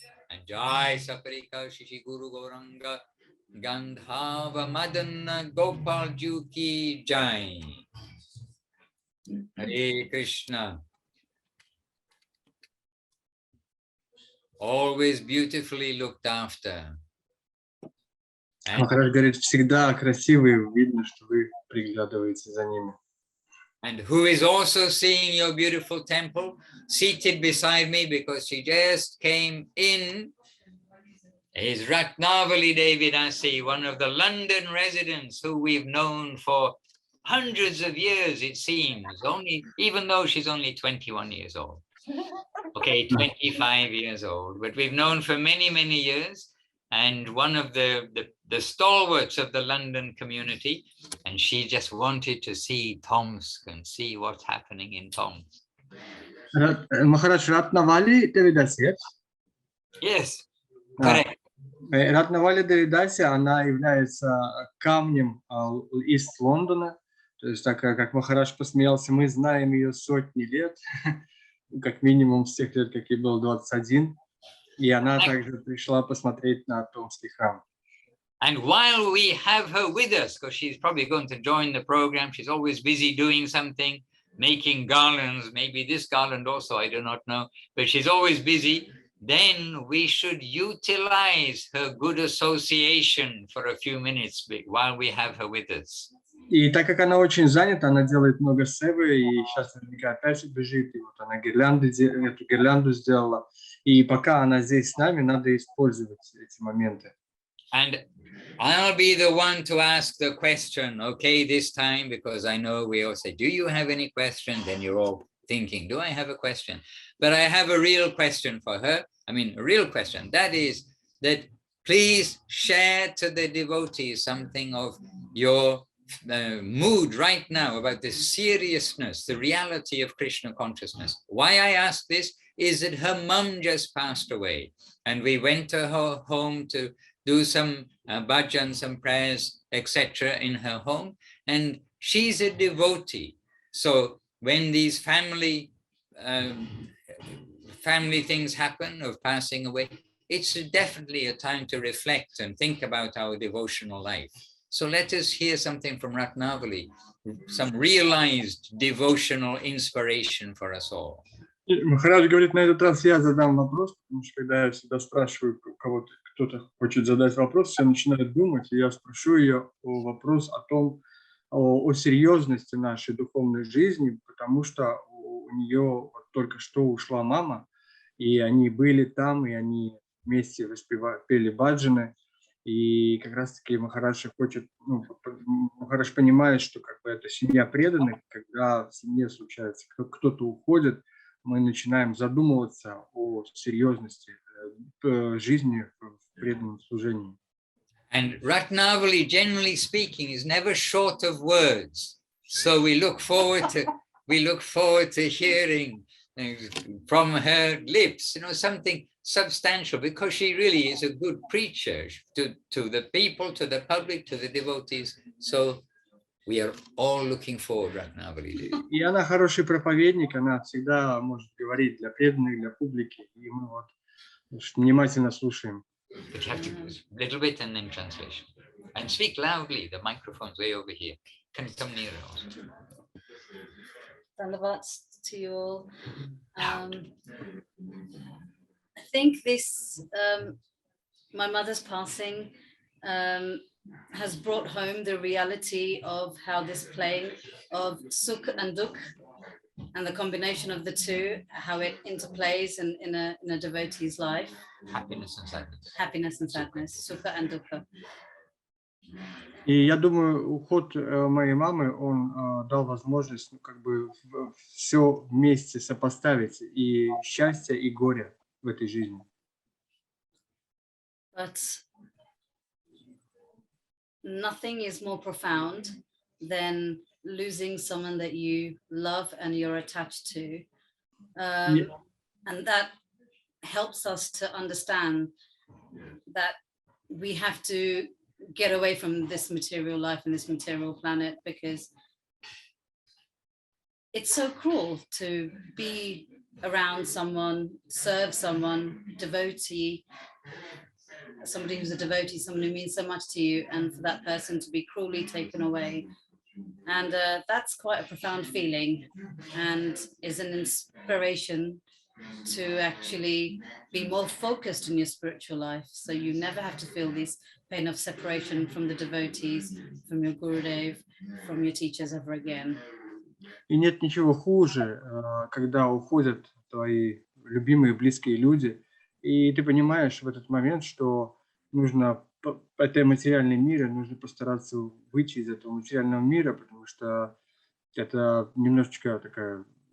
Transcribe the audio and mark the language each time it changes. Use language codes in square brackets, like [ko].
[en] And Jai Saparika Shri Guru Gauranga Gandhava Madana Gopal Ju ki Jai. Hare Krishna. Always beautifully looked after. [ru] Махарадж говорит, всегда красивые, видно, что вы приглядываете за ними. [en] And who is also seeing your beautiful temple, seated beside me because she just came in, is Ratnavali Devidasi, one of the London residents who we've known for hundreds of years, it seems, even though she's only 21 years old. Okay, 25 years old, but we've known for many, many years, and one of the stalwarts of the London community, and she just wanted to see Tomsk and see what's happening in Tomsk. [ru] Махарадж, Ратнавали Девидаси? [en] Yes, correct. [ru] Ратнавали Девидаси, она является камнем из Лондона, то есть так как Махарадж посмеялся, мы знаем ее сотни лет, как минимум с тех лет, как ей было 21, и она также пришла посмотреть на Томский храм. [en] And while we have her with us, because she's probably going to join the program, she's always busy doing something, making garlands, maybe this garland also, I do not know, but she's always busy, then we should utilize her good association for a few minutes while we have her with us. [ru] И так как она очень занята, она делает много севы, и сейчас наверняка опять бежит, и вот она эту гирлянду сделала. И пока она здесь с нами, надо использовать эти моменты. [en] And I'll be the one to ask the question, okay, this time, because I know we all say, do you have any question? Then you're all thinking, do I have a question? But I have a real question for her. I mean, a real question. That is that please share to the devotees something of your mood right now about the seriousness, the reality of Krishna consciousness. Why I ask this is that her mum just passed away, and we went to her home to do some bhajan, some prayers, etc. in her home, and she's a devotee. So when these family things happen of passing away, it's definitely a time to reflect and think about our devotional life. So let us hear something from Ratnavali, some realized devotional inspiration for us all. [ru] И Махарадж говорит, на этот раз я задам вопрос, потому что когда я всегда спрашиваю у кого-то, кто-то хочет задать вопрос, все начинают думать, и я спрошу ее вопрос о том, о серьезности нашей духовной жизни, потому что у нее вот только что ушла мама, и они были там, и они вместе пели баджаны, и как раз-таки Махарадж хочет, ну, Махарадж понимает, что как бы это семья преданных, когда в семье случается, кто-то уходит, мы начинаем задумываться о серьезности жизни в преданном служении. [en] And Ratnavali, generally speaking, is never short of words. So we look forward to hearing from her lips, something substantial, because she really is a good preacher to the people, to the public, to the devotees. So we are all looking forward, Ratnavali. [ru] И она хороший проповедник, она всегда может говорить для преданных, для публики, и мы вот внимательно слушаем. [en] But you have to a little bit and then translation. And speak loudly, the microphone's way over here. Can you come nearer? Dandavats to you all. I think this, my mother's passing has brought home the reality of how this playing of sukh and dukh and the combination of the two, how it interplays in a devotee's life. Happiness and sadness. Happiness and sadness, sukha and dukkha. [ru] И я думаю, уход моей мамы, он дал возможность, как бы все вместе сопоставить, и счастье, и горе в этой жизни. [en] But nothing is more profound than losing someone that you love and you're attached to. And that helps us to understand that we have to get away from this material life and this material planet, because it's so cruel to be around someone, serve someone, devotee, somebody who's a devotee, someone who means so much to you, and for that person to be cruelly taken away. And that's quite a profound feeling, and is an inspiration to actually be more focused in your spiritual life, so you never have to feel this pain of separation from the devotees, from your Gurudev, from your teachers ever again. [ru] И нет ничего хуже, когда уходят твои любимые, близкие люди, и ты понимаешь в этот момент, что нужно, это материальный мир, и нужно постараться выйти из этого материального мира, потому что это немножечко такая